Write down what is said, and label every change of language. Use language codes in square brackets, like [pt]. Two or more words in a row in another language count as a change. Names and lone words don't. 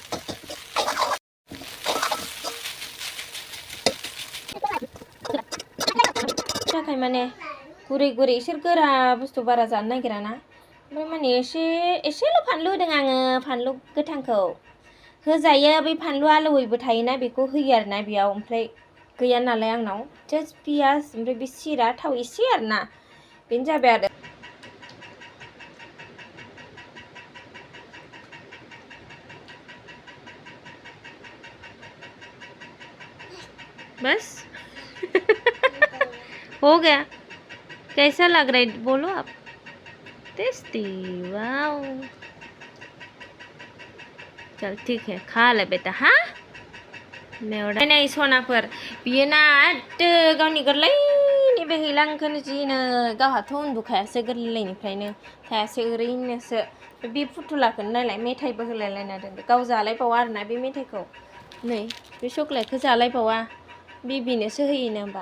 [brx] थाखाय माने गुरै इसोर गोरा बुस्थु बारा जानो नागिरा ना, ओमफ्राय माने एसेल' फानलु होदों आङो, फानलु गोथांखौ होजायो, बै फानलु आलौयैबो थायोना बेखौ होयो आरोना बेयाव। ओमफ्राय गैया नालाय आंनाव, जास्ट पियाज ओमफ्राय बे सिरा थाव एसे आरोना, बेनो जाबाय आरो। [hi] बस हो गया। कैसा लग रहा है बोलो आप? टेस्टी, वाओ। चल ठीक है, खा ले बेटा। [brx] हाँ नै सनाफोर, बियो ना गावनि गोरलैनि बेहैलांखोनो जिनो, गावहाथ' उन्दुखायासो गोरलैनिफ्रायनो थायासै, ओरैनोसो। बे फुथुलाखौनो नायलाय, मेथाइबो होलायलायना दोनदो, गाव जालायबावा आरोना बे मेथाइखौ। नै बे चक्लेटखौ जालायबावा, बिबिनोसो होयोनो होमबा।